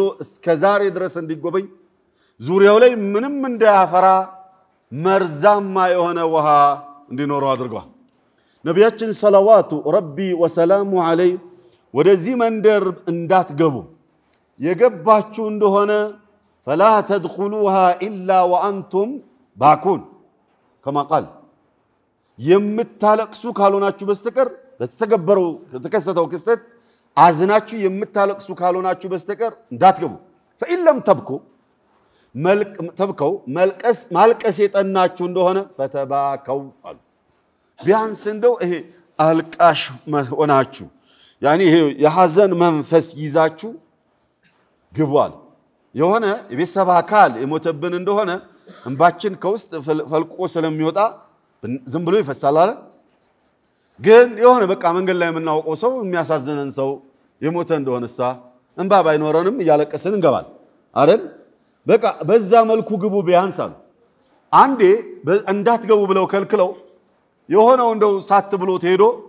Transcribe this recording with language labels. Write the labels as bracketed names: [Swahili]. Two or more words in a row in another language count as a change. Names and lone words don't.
[Amharic] እስከዛሬ ድረስ እንዲጎበኝ ዙሪያው ላይ ምንም እንዳያፈራ መርዛማ የሆነ ውሃ እንዲኖረው አድርጓል ነቢያችን ሰለዋቱ ረቢ ወሰላሙ ዐለይሂ ወደዚህ መንደር እንዳትገቡ የገባችሁ እንደሆነ [Arabic] فلا تدخلوها الا وانتم باكون كما قال [Amharic] የምታለቅሱ ካልሆናችሁ በስተቀር ለተተገበረው ተከሰተው ክስተት አዝናችሁ የምታለቅሱ ካልሆናችሁ በስተቀር እንዳትገቡ [Arabic] فإن لم [Amharic] تبكوا ማልቀስ የጠናችሁ እንደሆነ فتباكوا አሉ ቢያንስ እንደው ይሄ አልቃሽ ሆናችሁ ያኒ ይሄ የሐዘን መንፈስ ይዛችሁ ግቧል የሆነ የቤተሰብ አካል የሞተብን እንደሆነ እንባችን ከውስጥ ፈልቆ ስለሚወጣ ዝም ብሎ ይፈሳል አይደል ግን የሆነ በቃ መንገድ ላይ የምናውቀው ሰው የሚያሳዝነን ሰው የሞተ እንደሆነሳ እንባ ባይኖረንም ያለቀስን እንገባል አይደል በቃ በዛ መልኩ ግቡ ቢያንስ አሉ አንዴ እንዳትገቡ ብለው ከልክለው የሆነው እንደው ሳት ብሎ ተሄዶ